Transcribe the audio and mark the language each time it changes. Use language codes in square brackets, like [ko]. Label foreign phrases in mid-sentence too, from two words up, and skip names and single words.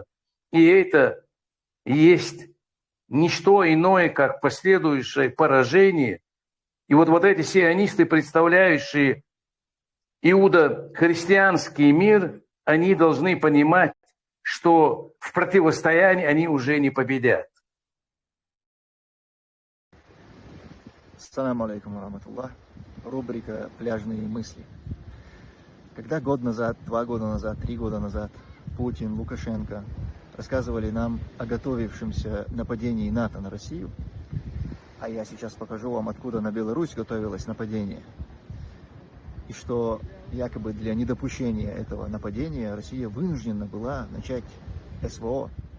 [ru] И это есть не что иное, как последующее поражение. И вот эти сионисты, представляющие иудо-христианский мир, они должны понимать, что в противостоянии они уже не победят. [ar] السلام عليكم ورحمة الله. [ru] Рубрика «Пляжные мысли». Когда год назад, 2 года назад, 3 года назад Путин, Лукашенко рассказывали нам о готовившемся нападении НАТО на Россию, а я сейчас покажу вам, откуда на Беларусь готовилось нападение, и что якобы для недопущения этого нападения Россия вынуждена была начать СВО.